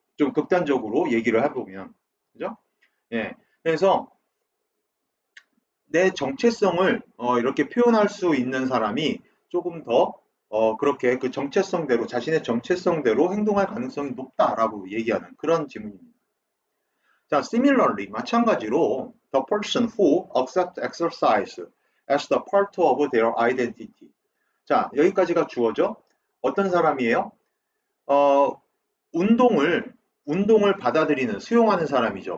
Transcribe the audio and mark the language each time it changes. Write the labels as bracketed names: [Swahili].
[Korean] 좀 극단적으로 얘기를 해보면 그죠? 예. 그래서 내 정체성을 이렇게 표현할 수 있는 사람이 조금 더 그렇게 그 정체성대로 자신의 정체성대로 행동할 가능성이 높다라고 얘기하는 그런 지문입니다. [English] 자, similarly [Korean] 마찬가지로 [English] the person who accepts exercise as the part of their identity. [Korean] 자, 여기까지가 주어죠. 어떤 사람이에요? 운동을 받아들이는 수용하는 사람이죠.